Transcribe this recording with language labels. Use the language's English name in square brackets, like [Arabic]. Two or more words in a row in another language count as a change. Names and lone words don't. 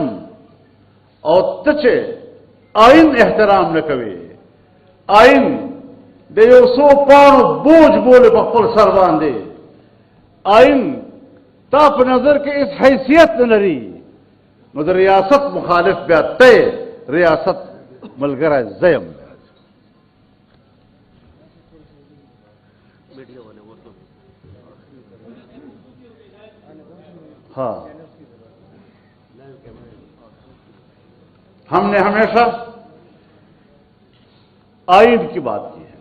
[Pashto] او ته چې آئین احترام نه کوي، آئین د 100 پاڼو بوج بولې په خپل سر باندې، آئین تا په نظر کې اس حیثیت نه لري، نو د ریاست مخالف بیا ته ریاست ملګری زیم. [Urdu] ہاں ہم نے ہمیشہ آئین کی بات کی ہے.